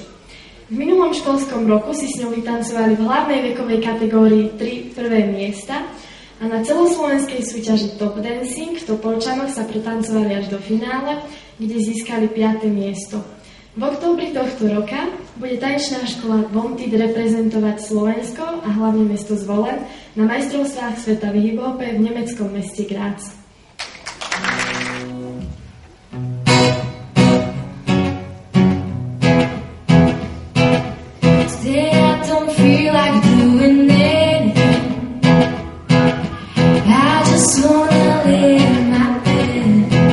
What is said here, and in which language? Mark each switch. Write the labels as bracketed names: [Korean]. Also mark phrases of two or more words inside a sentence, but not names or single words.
[Slovak] V minulom školskom roku si s ňou vytancovali v hlavnej vekovej kategórii 3 prvé miesta a na celoslovenskej súťaži Top Dancing v Topolčanoch sa pretancovali až do finále, kde získali 5. miesto. V októbri tohto roka bude tanečná škola Vontit reprezentovať Slovensko a hlavne mesto Zvolen na majstrovstvách sveta v hip-hope v nemeckom meste Graz. [English] Today I don't feel like doing anything. I just wanna lay in my bed.